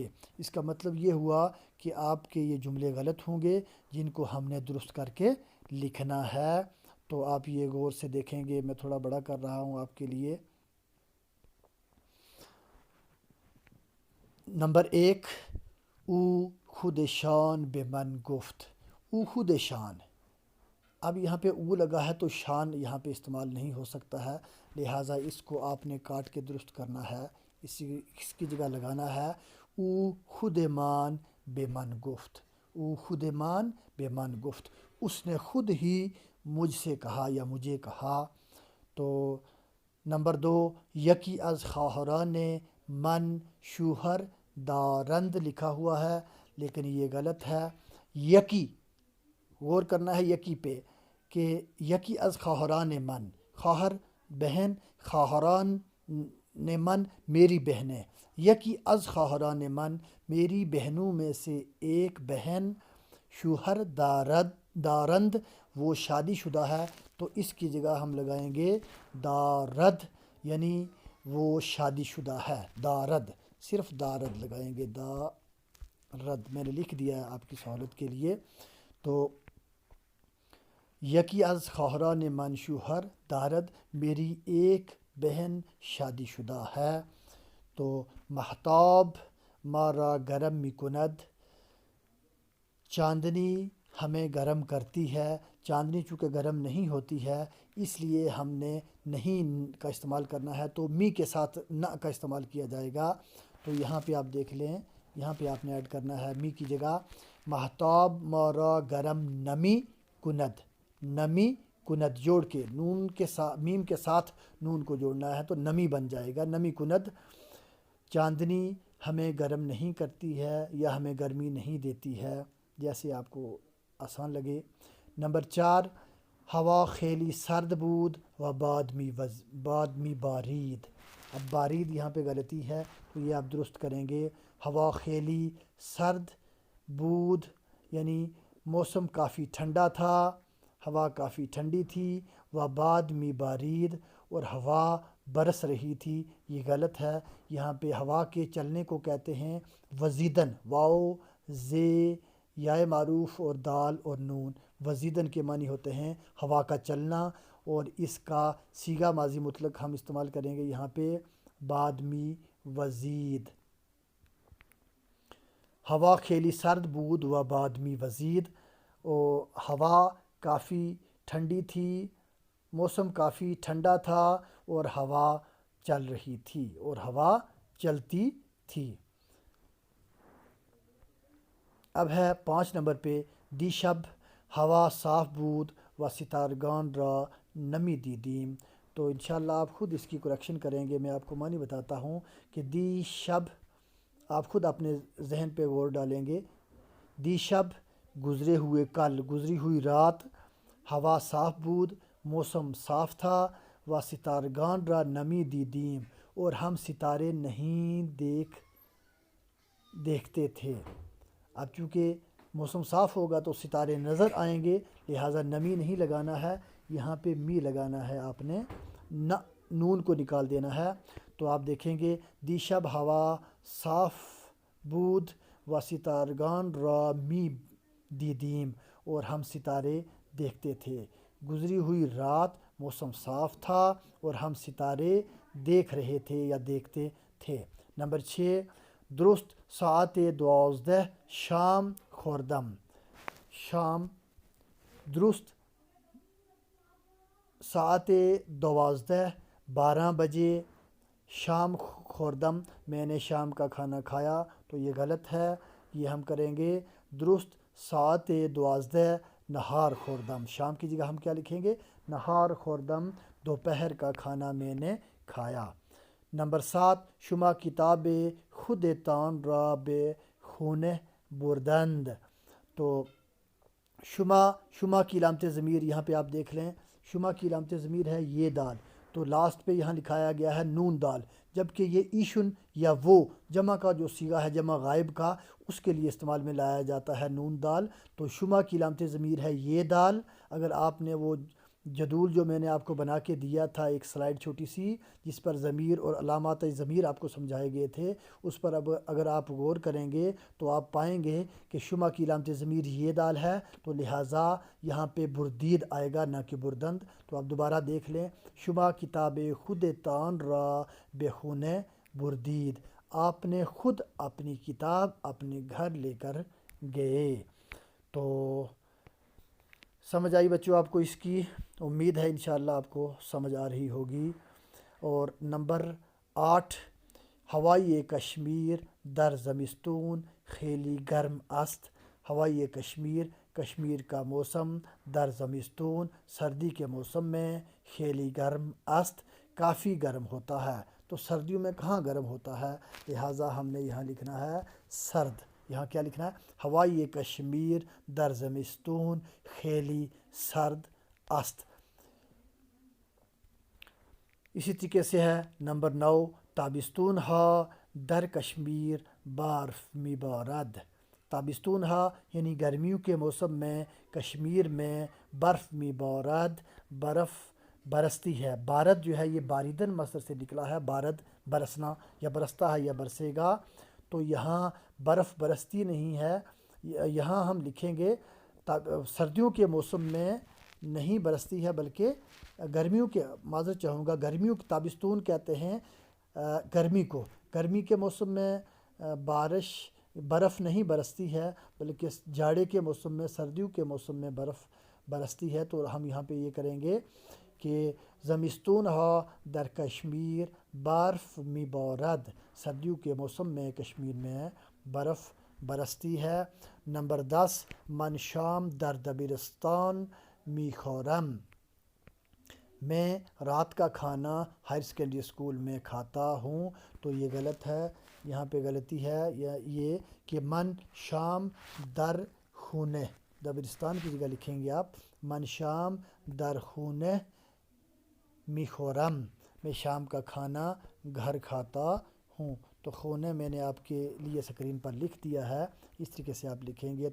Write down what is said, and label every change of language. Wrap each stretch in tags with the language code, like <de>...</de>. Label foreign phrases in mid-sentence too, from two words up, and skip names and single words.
<ur>اس کا مطلب یہ ہوا کہ آپ کے یہ جملے غلط ہوں گے جن کو ہم نے درست کر کے لکھنا ہے۔ تو آپ یہ غور سے دیکھیں گے، میں تھوڑا بڑا کر رہا ہوں آپ کے لیے۔</ur> <fa>نمبر 1 او خودشان به من گفت۔ او خودشان،</fa> <ur>اب یہاں پہ او لگا ہے تو شان یہاں پہ استعمال نہیں ہو سکتا ہے، لہٰذا اس کو آپ نے کاٹ کے درست کرنا ہے، اس کی جگہ لگانا ہے</ur> <fa>او خودمان به من گفت۔ او خودمان به من گفت،</fa> <ur>اس نے خود ہی مجھ سے کہا یا مجھے کہا۔ تو نمبر 2</ur> <fa>یکی از خواهران من شوہر دارند</fa> <ur>لکھا ہوا ہے لیکن یہ غلط ہے۔ یکی، غور کرنا ہے یکی پہ کہ</ur> <fa>یکی از خواہران من،</fa> <ur>خواہر بہن،</ur> <fa>خواہران من</fa> <ur>میری بہنیں،</ur> <fa>یکی از خواہران من</fa> <ur>میری بہنوں میں سے ایک بہن،</ur> <fa>شوہر دارند</fa> <ur>وہ شادی شدہ ہے، تو اس کی جگہ ہم لگائیں گے دارد، یعنی وہ شادی شدہ ہے۔ دارد، صرف دارد لگائیں گے، دارد میں نے لکھ دیا ہے آپ کی سہولت کے لیے۔ تو</ur> <fa>یکی از خواہران من شوہر دارد،</fa> <ur>میری ایک بہن شادی شدہ ہے۔ تو</ur> <fa>مہتاب مارا گرم میکند،</fa> <ur>چاندنی ہمیں گرم کرتی ہے۔ چاندنی چونکہ گرم نہیں ہوتی ہے اس لیے ہم نے نہیں کا استعمال کرنا ہے، تو می کے ساتھ نہ کا استعمال کیا جائے گا۔ تو یہاں پہ آپ دیکھ لیں، یہاں پہ آپ نے ایڈ کرنا ہے می کی جگہ</ur> <fa>مہتاب مارا گرم نمی کند، نمی کند</fa> <ur>جوڑ کے نون کے ساتھ میم کے ساتھ نون کو جوڑنا ہے تو نمی بن جائے گا،</ur> <fa>نمی کند۔</fa> <ur>چاندنی ہمیں گرم نہیں کرتی ہے یا ہمیں گرمی نہیں دیتی ہے، جیسے آپ کو آسان لگے۔</ur> <fa>نمبر 4 ہوا خیلی سرد بود و بعد می بارید۔</fa> <ur>اب بارید یہاں پہ غلطی ہے تو یہ آپ درست کریں گے۔</ur> <fa>ہوا خیلی سرد بود</fa> <ur>یعنی موسم کافی ٹھنڈا تھا، ہوا کافی ٹھنڈی تھی،</ur> <fa>و بعد می بارید</fa> <ur>اور ہوا برس رہی تھی، یہ غلط ہے۔ یہاں پہ ہوا کے چلنے کو کہتے ہیں وزیدن، واو زے یا معروف اور دال اور نون، وزیدن کے معنی ہوتے ہیں ہوا کا چلنا، اور اس کا صیغہ ماضی مطلق ہم استعمال کریں گے یہاں پہ</ur> <fa>بعد می وزید۔ ہوا خیلی سرد بود و بعد می وزید،</fa> <ur>اور ہوا کافی ٹھنڈی تھی، موسم کافی ٹھنڈا تھا اور ہوا چل رہی تھی، اور ہوا چلتی تھی۔ اب ہے 5 نمبر پہ</ur> <fa>دیشب ہوا صاف بود و ستارگان را نمی دیدیم۔</fa> <ur>تو انشاءاللہ آپ خود اس کی کریکشن کریں گے، میں آپ کو معنی بتاتا ہوں کہ دیشب آپ خود اپنے ذہن پہ غور ڈالیں گے۔ دیشب گزرے ہوئے کل، گزری ہوئی رات،</ur> <fa>ہوا صاف بود</fa> <ur>موسم صاف تھا،</ur> <fa>و ستارگان را نمی دیدیم</fa> <ur>اور ہم ستارے نہیں دیکھتے تھے۔ اب چونکہ موسم صاف ہوگا تو ستارے نظر آئیں گے، لہٰذا نمی نہیں لگانا ہے، یہاں پہ می لگانا ہے، آپ نے نون کو نکال دینا ہے۔ تو آپ دیکھیں گے</ur> <fa>دیشب ہوا صاف بود و ستارگان را می دیدیم</fa> <ur>اور ہم ستارے دیکھتے تھے۔ گزری ہوئی رات موسم صاف تھا اور ہم ستارے دیکھ رہے تھے یا دیکھتے تھے۔</ur> <fa>نمبر 6 درست ساعت 12 شام خوردم، شام درست ساعت 12 بجے شام خوردم،</fa> <ur>میں نے شام کا کھانا کھایا، تو یہ غلط ہے، یہ ہم کریں گے</ur> <fa>درست ساعت 12 نہار خوردم۔</fa> <ur>شام کی جگہ ہم کیا لکھیں گے؟</ur> <fa>نہار خوردم،</fa> <ur>دوپہر کا کھانا میں نے کھایا۔ نمبر 7</ur> <fa>شما کتاب خودتان را به خانه بردند،</fa> <ur>تو شما کی علامت ضمیر یہاں پہ آپ دیکھ لیں، شما کی علامت ضمیر ہے یہ دال، تو لاسٹ پہ یہاں لکھایا گیا ہے نون دال، جبکہ یہ ایشن یا وہ جمع کا جو صیغہ ہے جمع غائب کا، اس کے لیے استعمال میں لایا جاتا ہے نون دال۔ تو شما کی علامت ضمیر ہے یہ دال۔ اگر آپ نے وہ جدول جو میں نے آپ کو بنا کے دیا تھا، ایک سلائیڈ چھوٹی سی جس پر ضمیر اور علامات ضمیر آپ کو سمجھائے گئے تھے، اس پر اب اگر آپ غور کریں گے تو آپ پائیں گے کہ شما کی علامت ضمیر یہ دال ہے، تو لہٰذا یہاں پہ بردید آئے گا نہ کہ بردند۔ تو آپ دوبارہ دیکھ لیں،</ur> <fa>شما کتاب خودتان را بخونه بردید،</fa> <ur>آپ نے خود اپنی کتاب اپنے گھر لے کر گئے۔ تو سمجھ آئی بچوں آپ کو اس کی؟ امید ہے انشاءاللہ آپ کو سمجھ آ رہی ہوگی۔</ur> <fa>اور نمبر 8 ہوائی کشمیر در زمستون خیلی گرم است، ہوائی کشمیر</fa> <ur>کشمیر کا موسم</ur> <fa>در زمستون</fa> <ur>سردی کے موسم میں</ur> <fa>خیلی گرم است</fa> <ur>کافی گرم ہوتا ہے، تو سردیوں میں کہاں گرم ہوتا ہے، لہٰذا ہم نے یہاں لکھنا ہے سرد۔ یہاں کیا لکھنا ہے؟</ur> <fa>ہوائی کشمیر در زمستون خیلی سرد است۔</fa> <ur>اسی طریقے سے ہے نمبر 9</ur> <fa>تابستون ہا در کشمیر برف میبارد،</fa> <ur>تابستون ہا یعنی گرمیوں کے موسم میں کشمیر میں</ur> <fa>برف میبارد،</fa> <ur>برف برستی ہے۔ بارد جو ہے یہ باریدن مصدر سے نکلا ہے، بارد برسنا، یا برستا ہے یا برسے گا، تو یہاں برف برستی نہیں ہے، یہاں ہم لکھیں گے سردیوں کے موسم میں نہیں برستی ہے بلکہ گرمیوں کے، معذرت چاہوں گا، گرمیوں کی تابستون کہتے ہیں گرمی کو، گرمی کے موسم میں برف نہیں برستی ہے بلکہ جاڑے کے موسم میں، سردیوں کے موسم میں برف برستی ہے۔ تو ہم یہاں پہ یہ کریں گے کہ</ur> <fa>زمستون ہا در کشمیر برف میبارد،</fa> <ur>سردیوں کے موسم میں کشمیر میں برف برستی ہے۔</ur> <fa>نمبر 10 من شام در دبیرستان میخورم،</fa> <ur>میں رات کا کھانا ہائر سیکنڈری اسکول میں کھاتا ہوں، تو یہ غلط ہے، یہاں پہ غلطی ہے یہ کہ</ur> <fa>من شام در خونه،</fa> <ur>دبیرستان کی جگہ لکھیں گے آپ</ur> <fa>من شام در خونه میخورم،</fa> <ur>میں شام کا کھانا گھر کھاتا ہوں، تو خونے میں نے آپ کے لیے اسکرین پر لکھ دیا ہے، اس طریقے سے آپ لکھیں گے۔</ur>